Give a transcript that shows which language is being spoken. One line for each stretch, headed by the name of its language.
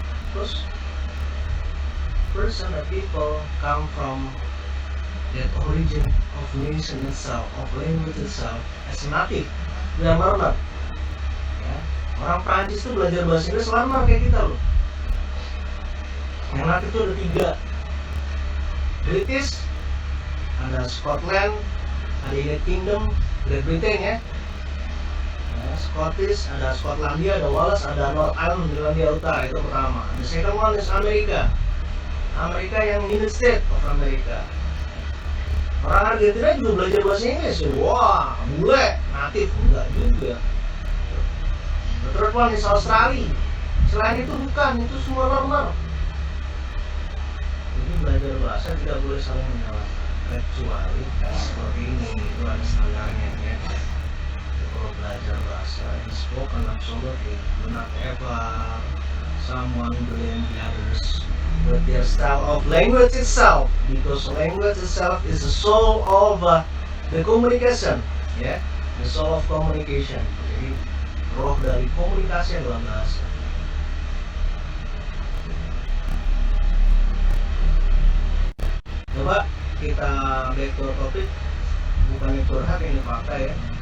English: Terus, person that people come from that origin of nation itself, of language itself, as native,
Indonesian: dia
English: learner.
Indonesian: Ya. Orang Prancis itu belajar bahasa Inggris learner kayak kita loh. Yang native itu ada 3. British, ada Scotland, ada United Kingdom, Great Britain ya. Scottish, ada Skotlandia, ada Wales, ada North Island, Irlandia Utara, itu pertama.
English: The second one is Amerika.
Indonesian: Amerika yang United States of America. Orang Argentina juga belajar bahasa Inggris ya. Wah, bule, natif, enggak juga.
English: The third one is Australia.
Indonesian: Selain itu bukan, itu semua learner. Jadi belajar bahasa tidak boleh saling menyalahkan, kecuali seperti ini, itu ada standarnya ya. Kalau belajar bahasa,
English: it's spoken absolutely, do not ever someone blame the others with their style of language itself, because language itself is the soul of the communication, ya, the soul of communication.
Indonesian: Jadi roh dari komunikasi adalah bahasa. Coba kita
English: back to
Indonesian: topik, bukannya curhat ini fakta ya.